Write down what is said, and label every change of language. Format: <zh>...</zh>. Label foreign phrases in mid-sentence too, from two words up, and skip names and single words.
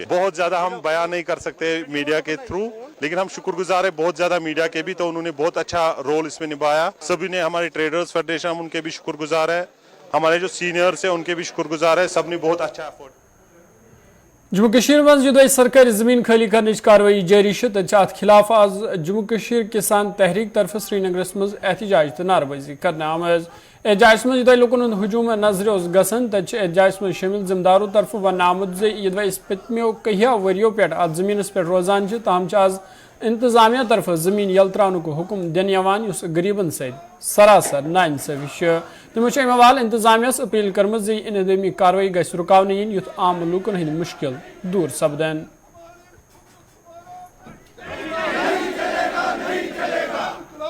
<ur>بہت زیادہ ہم بیان نہیں کر سکتے میڈیا کے تھرو, لیکن ہم شکر گزار ہیں بہت زیادہ میڈیا کے بھی, تو انہوں نے بہت اچھا رول اس میں نبھایا. سبھی نے, ہماری</ur> <en>traders federation,</en> <ur>ہم ان کے بھی شکر گزار ہے, ہمارے جو سینئرز ہیں ان کے بھی شکر گزار ہے, سب نے بہت اچھا ایفورٹ.</ur> <ks>جموں کشمیر من جدائی سرکاری زمین خالی کرنچ کاروائی جاری ات خلاف آز جموں کشمیر کسان تحریک طرف سری نگرس مز احتجاج تو نعرہ بازی کرنا آمز. احتجاج من جدائی لوکن ہند ہجوم نظر گھن تت احتجاج من شامل ذمہ داروں طرف ون آمت اس پتمو کہیا وریو پہ ات زمینس پہ روزان تاہم آز انتظامیہ طرف زمین یل تران کو حکم دن اس غریبن ست سراسر ناانصافی. تمو امہ حوالہ انتظامیہ اپیل کرمز انہدامی کاروائی گھس رکاون ین یھ عام لوکن ہند مشکل دور سپدن.</ks>